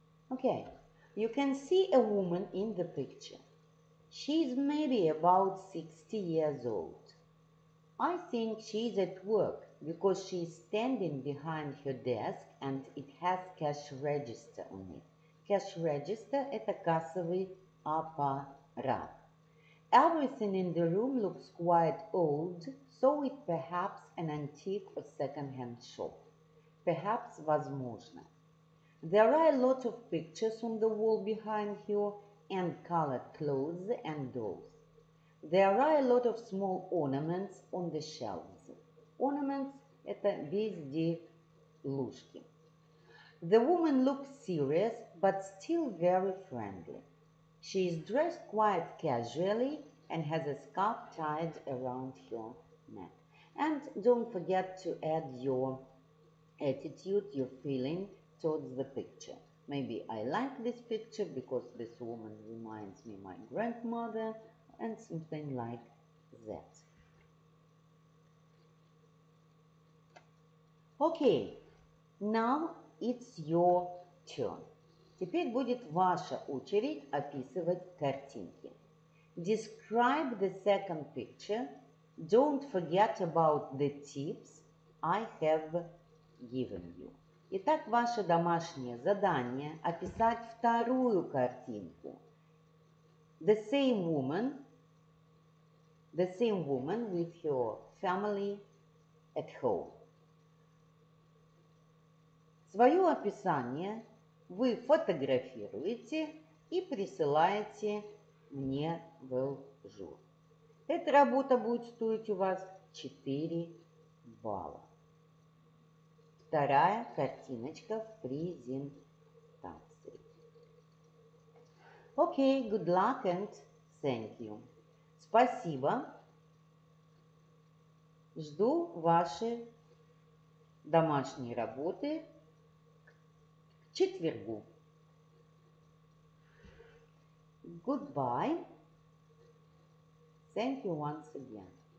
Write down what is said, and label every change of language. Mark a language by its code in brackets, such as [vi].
[en] Okay, you can see a woman in the picture. She's maybe about 60 years old. I think she's at work because she's standing behind her desk and it has cash register on it. Cash register [ru] – это кассовый аппарат. [en] Everything in the room looks quite old, so it's perhaps an antique or second-hand shop. Perhaps, [ru] возможно. [en] There are a lot of pictures on the wall behind her and colored clothes and dolls. There are a lot of small ornaments on the shelves. Ornaments [ru] – это безделушки. [en] The woman looks serious but still very friendly. She is dressed quite casually and has a scarf tied around her neck. And don't forget to add your attitude, your feeling towards the picture. Maybe I like this picture because this woman reminds me of my grandmother, and something like that. Okay, now it's your turn. [ru] Теперь будет ваша очередь описывать картинки. [en] Describe the second picture. Don't forget about the tips I have given you. [ru] Итак, ваше домашнее задание – описать вторую картинку. [en] The same woman with her family at home. [ru] Свое описание вы фотографируете и присылаете мне в эл.жур. Эта работа будет стоить у вас 4 балла. Вторая картиночка в презентации. [en] Okay, good luck and thank you. [ru] Спасибо. Жду ваши домашние работы к четвергу. [en] Goodbye. Thank you once again.